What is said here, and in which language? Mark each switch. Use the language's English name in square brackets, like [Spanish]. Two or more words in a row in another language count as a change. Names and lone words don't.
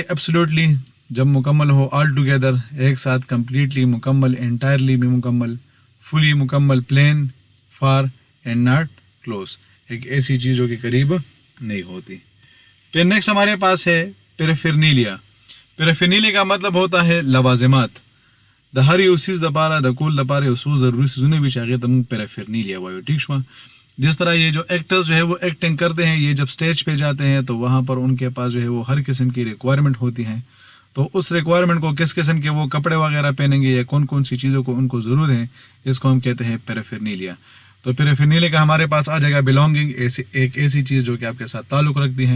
[Urdu] ایبسولوٹلی, جب مکمل ہو. [English] all together, [Urdu] ایک ساتھ. کمپلیٹلی, مکمل. انٹائرلی, بھی مکمل. فلی, مکمل. [English] plain, far and not close, [Urdu] ایک ایسی چیز جو کہ قریب نہیں ہوتی. پھر نیکسٹ ہمارے پاس ہے پیرافرنیلیا. پیرافرنیلیا کا مطلب ہوتا ہے لوازمات. [Pashto] د هر یو سیز د پاره د کول د پاره یو څو ضروري څیزونه وي چې هغې ته موږ پیرافرنیلیا وایو. ټیک شوه. [Urdu] جس طرح یہ جو ایکٹرز جو ہے وہ ایکٹنگ کرتے ہیں، یہ جب اسٹیج پہ جاتے ہیں تو وہاں پر ان کے پاس جو ہے وہ ہر قسم کی ریکوائرمنٹ ہوتی ہیں، تو اس ریکوائرمنٹ کو کس قسم کے وہ کپڑے وغیرہ پہنیں گے یا کون کون سی چیزوں کو ان کو ضرورت ہے، اس کو ہم کہتے ہیں پیرافرنیلیا. تو پیرافرنیلیا کا ہمارے پاس آ جائے گا بلانگنگ، ایک ایسی چیز جو کہ آپ کے ساتھ تعلق رکھتی ہے.